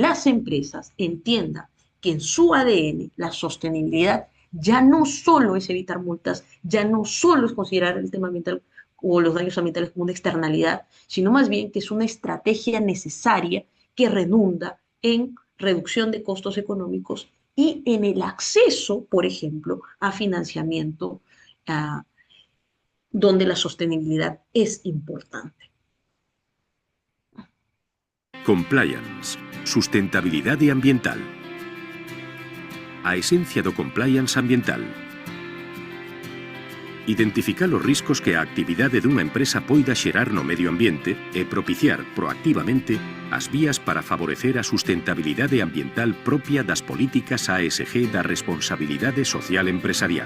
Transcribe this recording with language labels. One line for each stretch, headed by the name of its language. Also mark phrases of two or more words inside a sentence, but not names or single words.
Spanish: las empresas entiendan que en su ADN la sostenibilidad ya no solo es evitar multas, ya no solo es considerar el tema ambiental o los daños ambientales como una externalidad, sino más bien que es una estrategia necesaria que redunda en reducción de costos económicos y en el acceso, por ejemplo, a financiamiento donde la sostenibilidad es importante.
Galician: Compliance, sustentabilidade ambiental. A esencia do compliance ambiental. Identificar os riscos que a actividade dunha empresa poida xerar no medio ambiente e propiciar proactivamente as vías para favorecer a sustentabilidade ambiental propia das políticas ASG da responsabilidade social empresarial.